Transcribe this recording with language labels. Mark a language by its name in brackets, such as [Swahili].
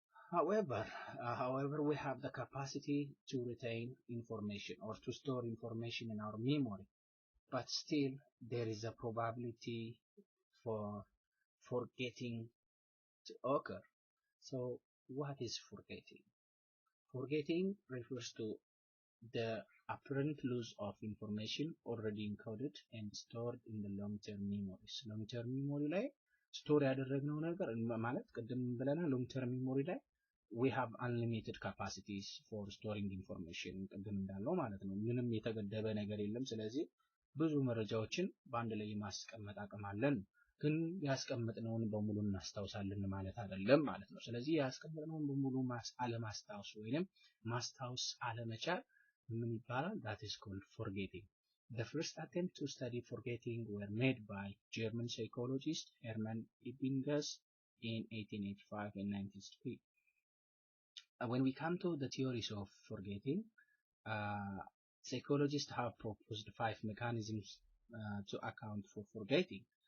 [English] However, we have the capacity to retain information or to store information in our memory, but still there is a probability for forgetting to occur. So what is forgetting? Forgetting refers to the apparent loss of information already encoded and stored in the long-term memories. [Amharic] Long-term memory ላይ ስቶር ያደረግነው ነገር ማለት ቅድም ብለናል long-term memory ላይ [English] we have unlimited capacities for storing information [Amharic] ቅድም እንዳለው ማለት ነው። ምንም የተገደበ ነገር የለም። ስለዚህ ብዙ መረጃዎችን በአንድ ላይ ማስቀመጥ አቅም አለን። ግን ያስቀመጥነውን በሙሉ እናስታውሳለን ማለት አይደለም ማለት ነው። ስለዚህ ያስቀመጥነውን በሙሉ አለማስታወስ ወይንም ማስታወስ አለመቻል ምን ይባላል? [English] That is called forgetting. The first attempt to study forgetting were made by German psychologist Hermann Ebbinghaus in 1885 and 1903. When we come to the theories of forgetting, psychologists have proposed 5 mechanisms to account for forgetting.